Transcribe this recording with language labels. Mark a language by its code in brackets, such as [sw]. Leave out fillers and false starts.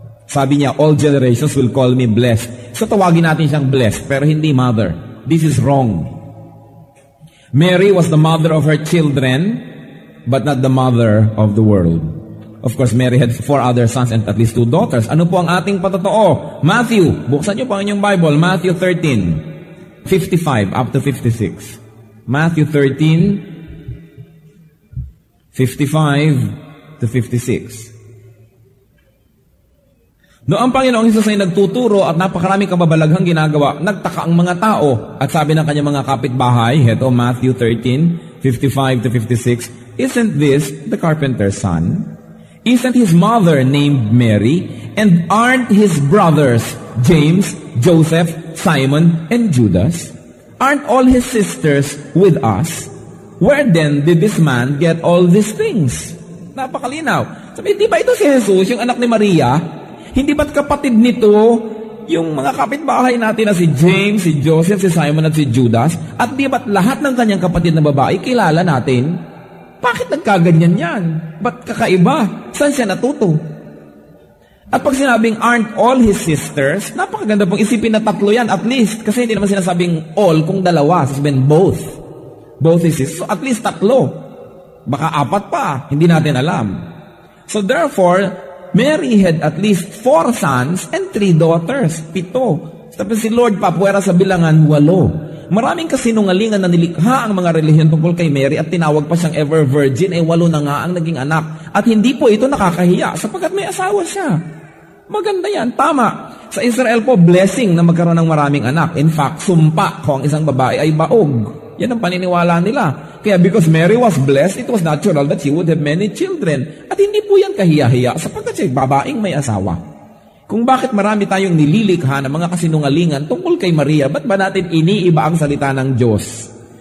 [tl] Sabi niya, [en] all generations will call me blessed. [tl] So tawagin natin siyang blessed, pero hindi mother. [en] This is wrong. Mary was the mother of her children, but not the mother of the world. Of course, Mary had 4 other sons and at least 2 daughters. [tl] Ano po ang ating patotoo? Matthew, buksan niyo po ang inyong Bible, Matthew 13, 55 up to 56. Matthew 13, 55 to 56. Noong ang Panginoong Hesus ay nagtuturo at napakaraming kababalaghang ginagawa, nagtaka ang mga tao at sabi ng kanyang mga kapitbahay, heto Matthew 13, 55 to 56, [en] "Isn't this the carpenter's son? Isn't his mother named Mary? And aren't his brothers James, Joseph, Simon, and Judas? Aren't all his sisters with us? Where then did this man get all these things?" [tl] Napakalinaw. Sabi, di ba ito si Jesus, yung anak ni Maria? Hindi ba't kapatid nito yung mga kapitbahay natin na si James, si Joseph, si Simon, at si Judas? At di ba't lahat ng kanyang kapatid na babae kilala natin? Bakit nagkaganyan yan? Ba't kakaiba? Saan siya natuto? At pag sinabing [en] aren't all his sisters, [tl] napakaganda pong isipin na 3 yan at least. Kasi hindi naman sinasabing all kung dalawa. Sasabihin both. [en] Both his sisters. [tl] So at least 3. Baka 4 pa. Hindi natin alam. [en] So therefore, Mary had at least 4 sons and 3 daughters. [tl] 7. Tapos si Lord papuwera sa bilangan 8. Maraming kasinungalingan na nilikha ang mga relihiyon tungkol kay Mary at tinawag pa siyang ever virgin, 8 na nga ang naging anak. At hindi po ito nakakahiya sapagkat may asawa siya. Maganda yan, tama. Sa Israel po, blessing na magkaroon ng maraming anak. In fact, sumpa kung ang isang babae ay baog. Yan ang paniniwala nila. [en] Kaya because Mary was blessed, it was natural that she would have many children. [tl] At hindi po yan kahiya-hiya sapagkat siya babaeng may asawa. Kung bakit marami tayong nililikha ng mga kasinungalingan tungkol kay Maria, ba't ba natin iniiba ang salita ng Diyos?